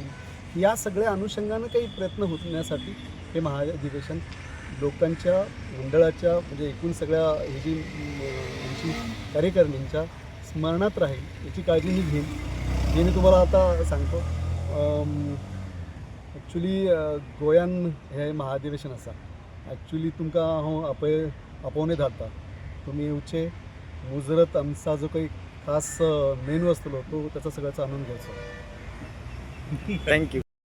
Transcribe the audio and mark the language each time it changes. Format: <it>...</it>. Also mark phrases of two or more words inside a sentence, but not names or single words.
<mr>या सगळ्या अनुषंगानं काही प्रयत्न होण्यासाठी हे महाअधिवेशन लोकांच्या मंडळाच्या, म्हणजे एकूण सगळ्या ही जी आमची कार्यकारिणींच्या स्मरणात राहील याची काळजी मी घेईन. हे मी तुम्हाला आता सांगतो.</mr> <kok>ॲक्च्युली गोंयान हे महाअधिवेशन आसा. ॲक्च्युली तुमकां हांव आपोवनूय धाडटा. तुमी येवचे, मुजरत आमचा जो काही खास मेनू आसतलो तो त्याचा सगळ्याचा आनंद घ्यायचो. थँक्यू.</kok>